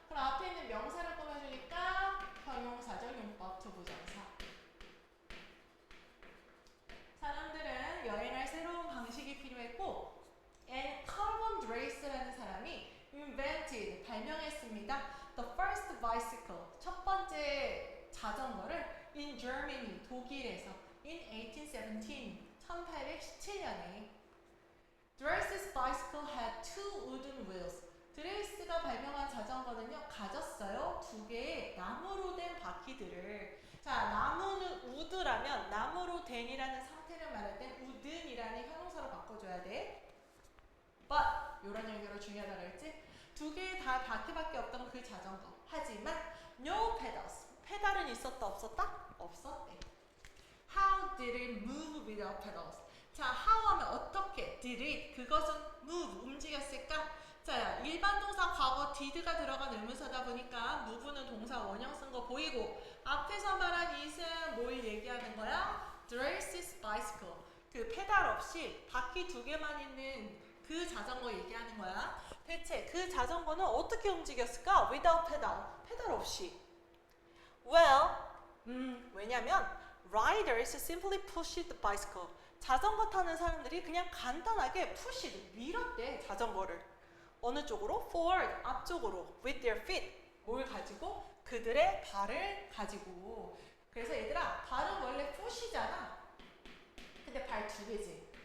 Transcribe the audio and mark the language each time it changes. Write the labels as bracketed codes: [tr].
[ko] 그럼 앞에 있는 명사를 꾸며주니까 형용사적 용법 투부정사. 사람들은 여행할 새로운 방식이 필요했고 and Carmen Drace라는 사람이 invented, 발명했습니다. [en] The first bicycle, [ko] 첫 번째 자전거를 [en] in Germany, [ko] 독일에서 [en] in 1817, [ko] 1817년에 [en] Drace's bicycle had two wooden wheels. [ko] 드레이스가 발명한 자전거는요, 가졌어요. 두 개의 나무로 된 바퀴들을. 자, 나무는 우드라면 나무로 된이라는 상태를 말할 땐 우든이라는 형용사로 바꿔줘야 돼. But 이런 연결로 중요하다고 했지? 두 개의 다 바퀴밖에 없던 그 자전거. 하지만 [en] no pedals. [ko] 페달은 있었다 없었다? 없었대. [en] How did it move without pedals? [ko] 자, how 하면 어떻게? [en] Did it? [ko] 그것은 move, 움직였을까? 자, 일반 동사 과거 did가 들어간 의문사다 보니까 move는 동사 원형 쓴 거 보이고 앞에서 말한 it은 뭘 얘기하는 거야? [en] Drace's bicycle. [ko] 그 페달 없이 바퀴 두 개만 있는 그 자전거 얘기하는 거야. 대체 그 자전거는 어떻게 움직였을까? [en] Without pedal. [ko] 페달 없이. [en] Well, [ko] 왜냐면 [en] riders simply pushed the bicycle. [ko] 자전거 타는 사람들이 그냥 간단하게 push, 밀었대 자전거를. 어느 쪽으로? [en] Forward, [ko] 앞쪽으로. [en] With their feet. [ko] 뭘 가지고? 그들의 발을 가지고. 그래서 얘들아, 발은 원래 foot이잖아. 근데 발 두 개지.